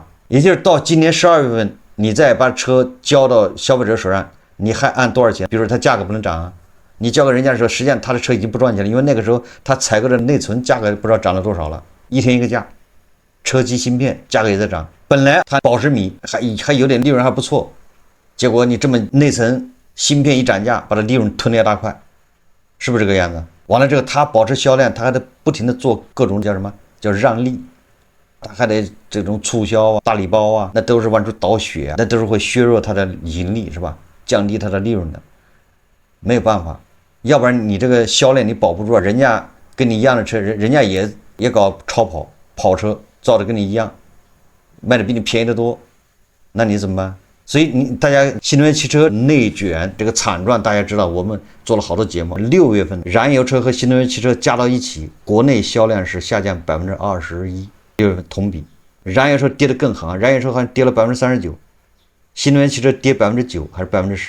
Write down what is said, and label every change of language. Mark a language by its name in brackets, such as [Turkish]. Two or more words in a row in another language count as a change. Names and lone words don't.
[Chinese] 也就是到今年12月份，你再把車交到消費者手上，你還按多少錢？比如說它價格不能漲啊，你交給人家的時候，實際上他的車已經不賺錢了，因為那個時候他採購的內存價格不知道漲了多少了，一天一個價，車機芯片價格也在漲。本來它保時米還有點利潤還不錯，結果你這麼內層芯片一漲價，把它利潤吞了一大塊，是不是這個樣子？完了之後，它保持銷量，它還得不停的做各種叫什麼叫讓利，它還得這種促銷啊、大禮包啊，那都是往出倒血，那都是會削弱它的盈利，是吧？降低它的利潤的，沒有辦法，要不然你這個銷量你保不住啊，人家跟你一樣的車，人家也搞超跑車，造的跟你一樣，賣的比你便宜得多，那你怎麼辦？所以大家新能源汽車內卷這個慘狀，大家知道，我們做了好多節目。6月份，燃油車和新能源汽車加到一起，國內銷量是下降21%。6月份同比，燃油車跌得更狠，燃油車好像跌了39%，新能源汽車跌9%還是10%？